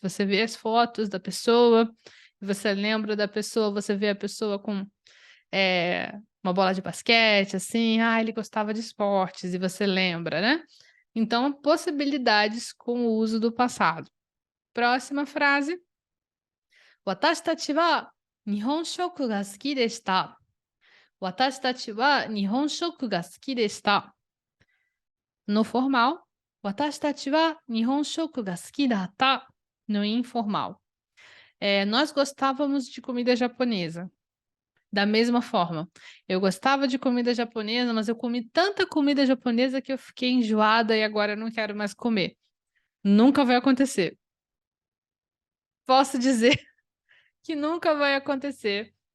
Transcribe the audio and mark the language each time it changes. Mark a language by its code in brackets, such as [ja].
[pt] Você vê as fotos da pessoa, você lembra da pessoa, você vê a pessoa com uma bola de basquete, assim, ele gostava de esportes, e você lembra, né? Então, possibilidades com o uso do passado. Próxima frase. [ja] 私たちは日本食が好きでした。私たちは日本食が好きでした。 [pt] No formal, [ja] 私たちは日本食が好きだった。 [pt] No informal. Nós gostávamos de comida japonesa. Da mesma forma, eu gostava de comida japonesa, mas eu comi tanta comida japonesa que eu fiquei enjoada e agora eu não quero mais comer. Nunca vai acontecer. Posso dizer que nunca vai acontecer.